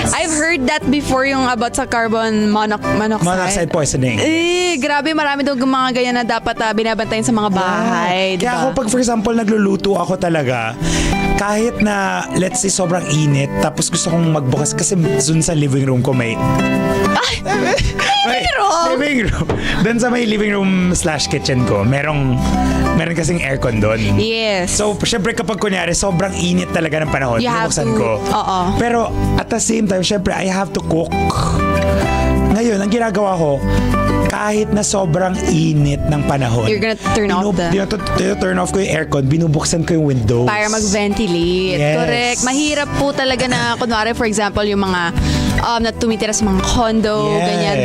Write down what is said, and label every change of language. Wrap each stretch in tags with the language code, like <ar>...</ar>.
<en>I've heard that before yung about sa carbon monoxide. Monoxide poisoning.</en> <tl>Grabe, marami daw mga ganyan na dapat binabantayan sa mga bahay. Kaya Diba? ako pag</tl> <en>for example</en> <tl>nagluluto ako talaga, kahit na</tl> <en>let's say</en> <tl>sobrang init, tapos gusto kong magbukas kasi dun sa living room ko may living room. Dun sa may living room / kitchen ko, meron kasing aircon doon.</tl> <en>Yes.</en> <tl>So, syempre kapag kunyari, sobrang init talaga ng panahon, binuksan ko.</tl> <en>Pero at the same time, syempre, I have to cook.</en> <tl>Ngayon, ang ginagawa ko, kahit na sobrang init ng panahon,</tl> <en>you're gonna turn off turn off</en> <tl>ko yung aircon, binubuksan ko yung windows. Para mag-ventilate.</tl> <en>Yes. Correct.</en> <tl>Mahirap po talaga na, kunwari,</tl> <en>for example,</en> <tl>yung mga na tumitira sa mga condo, ganyan.</tl>